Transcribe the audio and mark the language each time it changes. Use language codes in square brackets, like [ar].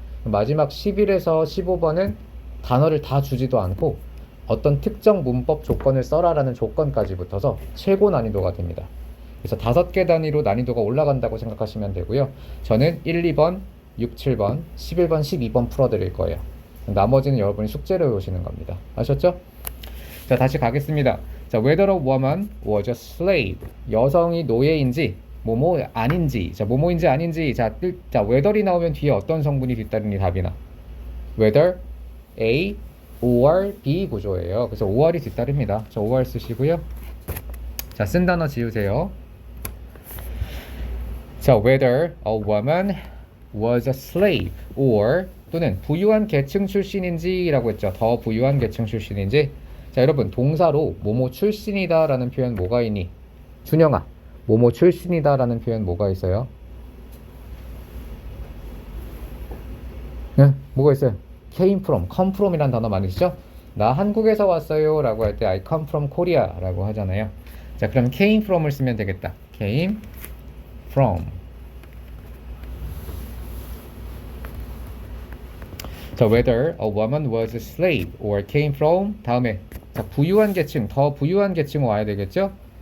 [ko] 마지막 11에서 15번은 단어를 다 주지도 않고 어떤 특정 문법 조건을 써라라는 조건까지 붙어서 최고 난이도가 됩니다. 그래서 5개 단위로 난이도가 올라간다고 생각하시면 되고요. 저는 1, 2번, 6, 7번, 11번, 12번 풀어드릴 거예요. 나머지는 여러분이 숙제로 해오시는 겁니다. 아셨죠? 자, 다시 가겠습니다. [en] 자, whether a woman was a slave. [ko] 여성이 노예인지 뭐뭐 아닌지. 자, 뭐뭐인지 아닌지. 자, whether이 나오면 뒤에 어떤 성분이 뒤따르니 답이나. [en] whether A or B [ko] 구조예요. 그래서 or이 뒤따릅니다. 자, or 쓰시고요. 자, 쓴 단어 지우세요. 자, [en] whether a woman was a slave or [ko] 또는 부유한 계층 출신인지 라고 했죠. 더 부유한 계층 출신인지. 자, 여러분 동사로 뭐뭐 출신이다 라는 표현 뭐가 있니? 준영아, 뭐뭐 출신이다 라는 표현 뭐가 있어요? 네, 뭐가 있어요? [en] came from, come from [ko] 이란 단어 많으시죠? 나 한국에서 왔어요 라고 할 때 [en] I come from Korea [ko] 라고 하잖아요. 자, 그럼 [en] came from [ko] 을 쓰면 되겠다. came from. 자, [en] whether a woman was a slave or came from [ko] 다음에 자, 부유한 계층, 더 부유한 계층 와야 되겠죠?